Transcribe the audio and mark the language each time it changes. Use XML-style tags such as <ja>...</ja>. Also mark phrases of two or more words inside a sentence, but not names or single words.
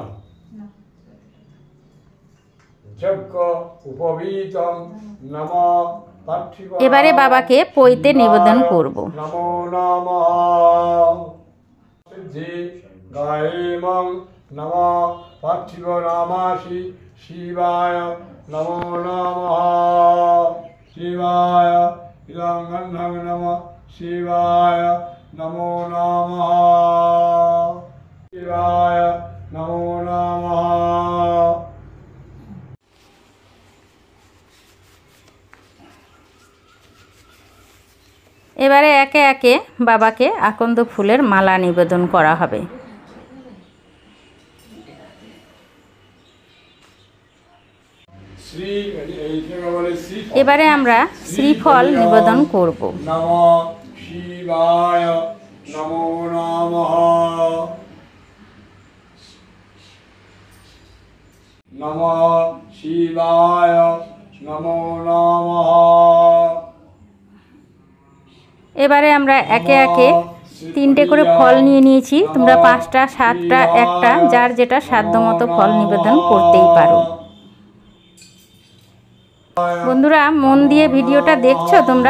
<bn>এবারে বাবাকে পইতে নিবেদন করব।</bn> <sa>নমো নমঃ নমঃ পার্থিব নামাসি শিবায় নমো নমঃ শিবায় ইলঙ্গন্ধং নমঃ শিবায় নমো নমঃ শিবায় নমো নমঃ।</sa> <bn>এবারে একে একে বাবাকে আকন্দ ফুলের মালা নিবেদন করা হবে। এবারে আমরা শ্রীফল নিবেদন করব।</bn> <sa>নমঃ শিবায় নমো নমঃ নমঃ শিবায় নমো নমঃ।</sa> <bn>এবারে আমরা একে একে 3টে করে ফল নিয়ে নিয়েছি। তোমরা 5টা, 7টা, একটা যার যেটা সাধ্য মতো ফল নিবেদন করতেই পারো। বন্ধুরা মন দিয়ে ভিডিওটা দেখছো তোমরা?</bn>